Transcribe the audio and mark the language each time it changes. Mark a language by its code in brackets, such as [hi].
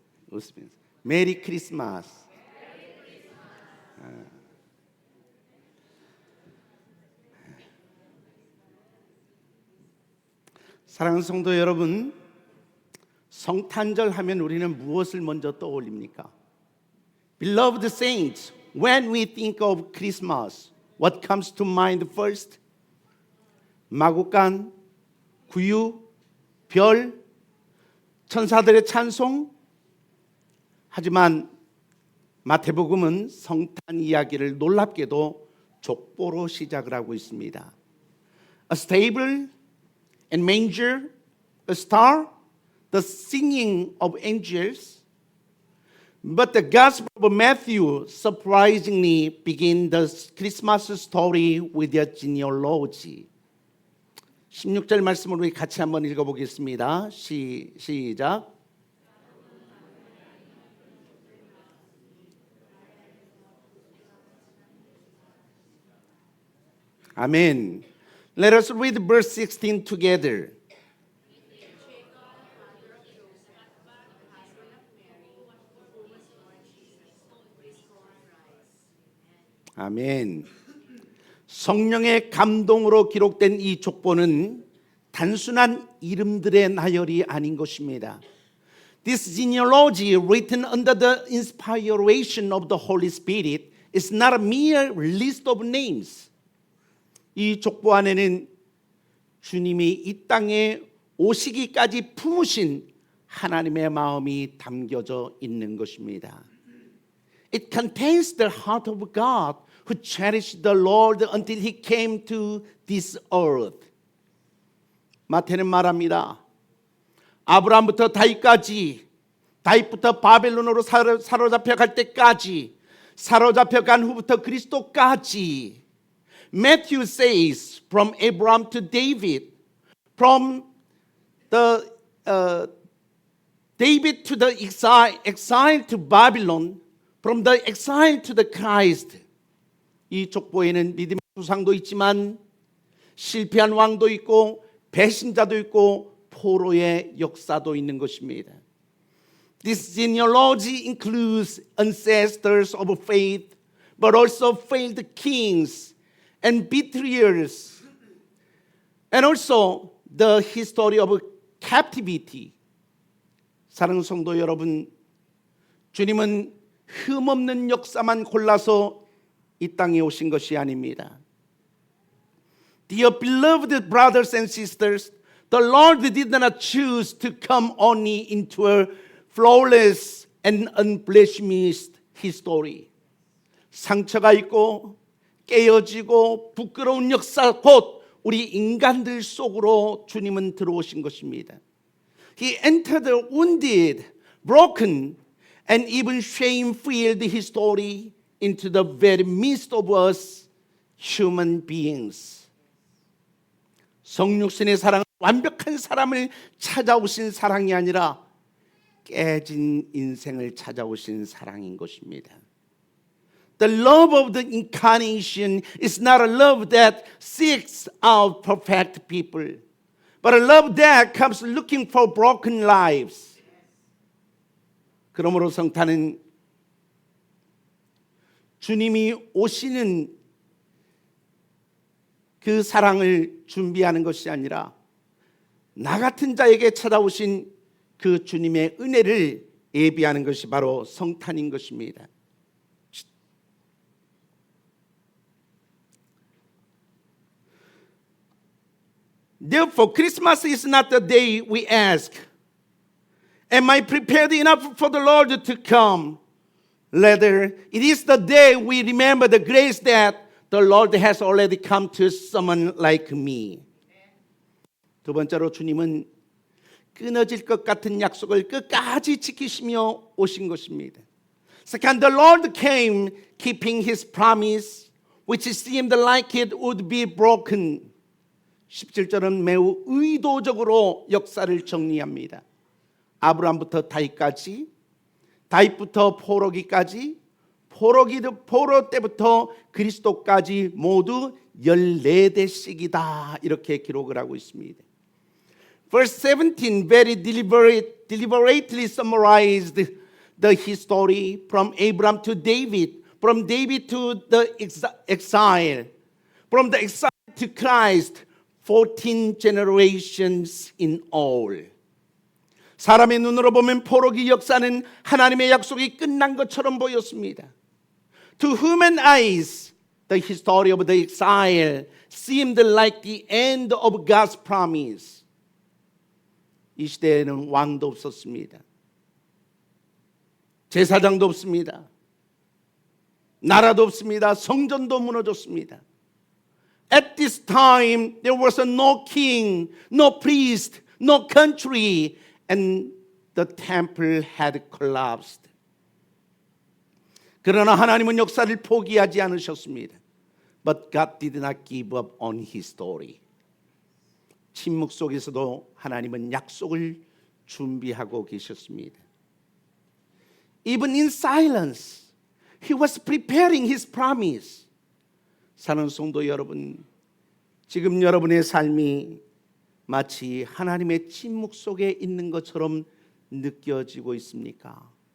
[ko] 웃으면서 메리 크리스마스. 사랑하는 성도 여러분, 성탄절 하면 우리는 무엇을 먼저 떠올립니까? [en] Beloved saints, when we think of Christmas, what comes to mind first? [ko] 마구간, 구유, 별, 천사들의 찬송. 하지만 마태복음은 성탄 이야기를 놀랍게도 족보로 시작을 하고 있습니다. [en] A stable and manger, a star, the singing of angels. But the Gospel of Matthew surprisingly begins the Christmas story with a genealogy. [ko] 16절 말씀을 우리 같이 한번 읽어보겠습니다. 시작. 아멘. [en] Let us read verse 16 together. [ko] 아멘. 성령의 감동으로 기록된 이 족보는 단순한 이름들의 나열이 아닌 것입니다. [en] This genealogy written under the inspiration of the Holy Spirit is not a mere list of names. [ko] 이 족보 안에는 주님이 이 땅에 오시기까지 품으신 하나님의 마음이 담겨져 있는 것입니다. [en] It contains the heart of God who cherished the Lord until he came to this earth. [ko] 마태는 말합니다. 아브라함부터 다윗까지, 다윗부터 바벨론으로 사로잡혀 갈 때까지, 사로잡혀 간 후부터 그리스도까지. [en] Matthew says from Abraham to David, from the David to the exile to Babylon, from the exile to the Christ. [ko] 이 족보에는 믿음의 수상도 있지만 실패한 왕도 있고 배신자도 있고 포로의 역사도 있는 것입니다. [en] This genealogy includes ancestors of faith, but also failed kings and betrayers, and also the history of captivity. [ko] 사랑하는 성도 여러분, 주님은 흠없는 역사만 골라서 이 땅에 오신 것이 아닙니다. [en] Dear beloved brothers and sisters, the Lord did not choose to come only into a flawless and unblemished history. [ko] 상처가 있고 깨어지고 부끄러운 역사 곧 우리 인간들 속으로 주님은 들어오신 것입니다. [en] He entered the wounded, broken, and even shame-filled history into the very midst of us human beings. [ko] 성육신의 사랑은 완벽한 사람을 찾아오신 사랑이 아니라 깨진 인생을 찾아오신 사랑인 것입니다. [en] The love of the incarnation is not a love that seeks out perfect people, but a love that comes looking for broken lives. [ko] 그러므로 성탄은 주님이 오시는 그 사랑을 준비하는 것이 아니라 나 같은 자에게 찾아오신 그 주님의 은혜를 예비하는 것이 바로 성탄인 것입니다. [en] Therefore, Christmas is not the day we ask, am I prepared enough for the Lord to come? Rather, it is the day we remember the grace that the Lord has already come to someone like me. [ko] 두 번째로 주님은 끊어질 것 같은 약속을 끝까지 지키시며 오신 것입니다. [en] Second, the Lord came keeping his promise, which seemed like it would be broken. [ko] 17절은 매우 의도적으로 역사를 정리합니다. 아브라함부터 다윗까지, 다윗부터 포로기까지, 포로 때부터 그리스도까지 모두 14대씩이다 이렇게 기록을 하고 있습니다. [en] Verse 17 very deliberately summarized the history from Abraham to David, from David to the exile, from the exile to Christ, 14 generations in all. [ko] 사람의 눈으로 보면 포로기 역사는 하나님의 약속이 끝난 것처럼 보였습니다. [en] To human eyes, the history of the exile seemed like the end of God's promise. [ko] 이 시대에는 왕도 없었습니다. 제사장도 없습니다. 나라도 없습니다. 성전도 무너졌습니다. [en] At this time, there was no king, no priest, no country, and the temple had collapsed. [ko] 그러나 하나님은 역사를 포기하지 않으셨습니다. [en] But God did not give up on His story. [ko] 침묵 속에서도 하나님은 약속을 준비하고 계셨습니다. [en] Even in silence, He was preparing His promise. [ko] 사는 성도 여러분, 지금 여러분의 삶이 마치 하나님의 침묵 속에 있는 것처럼 느껴지고 있습니까?